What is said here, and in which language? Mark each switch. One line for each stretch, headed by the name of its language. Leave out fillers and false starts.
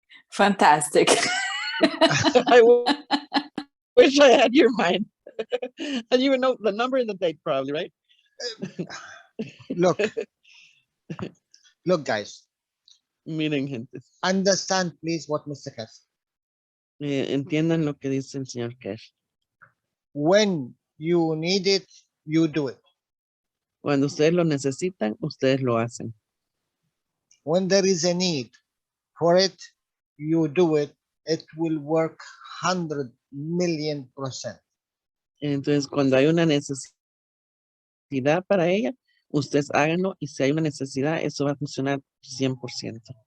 English: Fantastic. I wish I had your mind. And you would know the number and the date, probably, right? Look, look, guys,
Spanish: Miren, gente.
English: understand, please, what Mr. Cass.
Spanish: Entiendan lo que dice el señor Cash.
English: When you need it, you do it.
Spanish: Cuando ustedes lo necesitan, ustedes lo hacen.
English: When there is a need for it, you do it. It will work 100,000,000%.
Spanish: Entonces, cuando hay una necesidad para ella, ustedes háganlo y si hay una necesidad, eso va a funcionar 100%.